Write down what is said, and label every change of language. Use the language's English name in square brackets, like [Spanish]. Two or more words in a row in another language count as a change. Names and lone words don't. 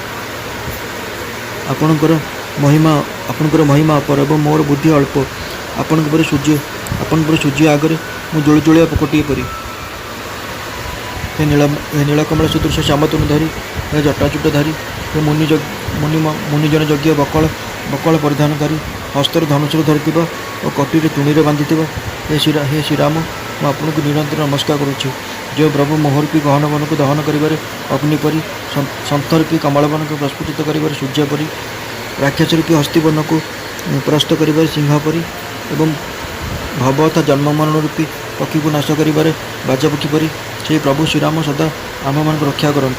[Odia] ଆପଣଙ୍କର ମହିମା ଅପାର ଏବଂ ମୋର ବୁଦ୍ଧି ଅଳ୍ପ। ଆପଣଙ୍କ ପରି ସୂର୍ଯ୍ୟ ଆଗରେ ମୁଁ ଜୁଳୁଜୁଳିଆ ପୋକଟିଏ ପରି। ହେ ନୀଳକମଳ ସଦୃଶ ଶ୍ୟାମତନୁ ଧରି, ହେ ଜଟାଚୂଟ ଧାରି, ହେ ମୁନିଜନ ଯୋଗ୍ୟ ବକଳ ପରିଧାନକାରୀ, ହସ୍ତରେ ଧନୁଷ ଧରିଥିବା ଓ କଟିରେ ତୂଣୀରେ ବାନ୍ଧିଥିବା ହେ ଶ୍ରୀରାମ ମୁଁ ଆପଣଙ୍କୁ ନିରନ୍ତର ନମସ୍କାର କରୁଛି। ଯେଉଁ ପ୍ରଭୁ ମୋହରୂପୀ ଗହନବନକୁ ଦହନ କରିବାରେ ଅଗ୍ନି ପରି, ସନ୍ଥରୂପୀ କମଳବନକୁ ପ୍ରସ୍ଫୁଟିତ କରିବାରେ ସୂର୍ଯ୍ୟ ପରି, ରାକ୍ଷସରୂପୀ ହସ୍ତିବନକୁ ପ୍ରସ୍ତ କରିବାରେ ସିଂହ ପରି ଏବଂ ଭବ ତଥା ଜନ୍ମ ମରଣ ରୂପୀ ପକ୍ଷୀକୁ ନାଶ କରିବାରେ ବାଜପକ୍ଷୀ ପରି ସେହି ପ୍ରଭୁ ଶ୍ରୀରାମ ସଦା ଆମ୍ଭମାନଙ୍କୁ ରକ୍ଷା କରନ୍ତୁ।